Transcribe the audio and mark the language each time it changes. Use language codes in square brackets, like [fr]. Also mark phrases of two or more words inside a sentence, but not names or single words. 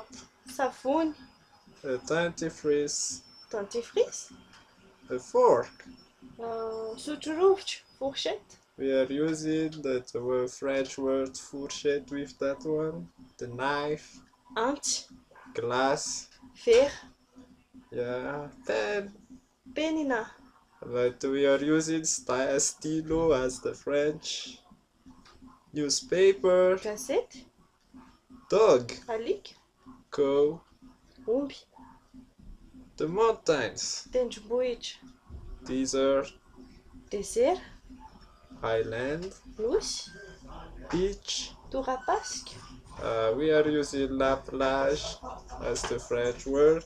[mg] savony, [fr] dentifrice, dentifrice, [en] a fork. [mg] sotro rovitra, fourchette, [en] We are using the French word fourchette with that one. The knife, [mg] antsy, [en] glass, [mg] vera, [en] yeah, pen. [mg] penina, [en] But we are using stylo as the French. Newspaper, [mg] gazety, [en] dog, [mg] alika, [en] cow, [mg] omby, [en] the mountains, [mg] tendrombohitra, [en] desert, [fr] désert, [en] Island, [mg] Nosy, [en] beach. [mg] torapasika, [en] We are using [fr] la plage [en] as the French word.